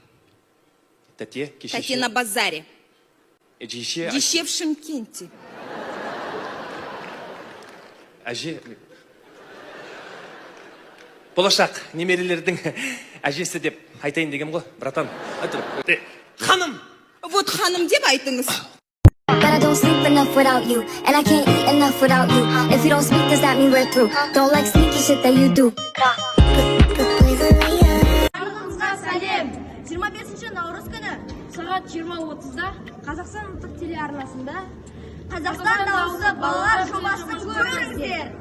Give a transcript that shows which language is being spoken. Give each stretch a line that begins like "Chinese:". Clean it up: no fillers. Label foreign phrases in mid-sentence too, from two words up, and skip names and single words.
Kazakh: Тәте, Тати кешеше.
Russian: на базаре.
Kazakh: Жеше,
Russian: Деше в Шымкенте.
Kazakh: әже. Болашақ немерелердің әжесі деп айтайын деген ғой, братан. Ханым! Вот ханым деп айтыңыз.
English: But I don't sleep enough without you, and I can't eat enough without you. If you don't speak, does that mean we're through? Don't like sneaky shit that you do.
Kazakh: Барлығыңызға сәлем! 25 наурыз күні сағат 20:30-да Қазақстан ұлттық телеарнасында Қазақстан дауысы балалар жобасын көріңіздер.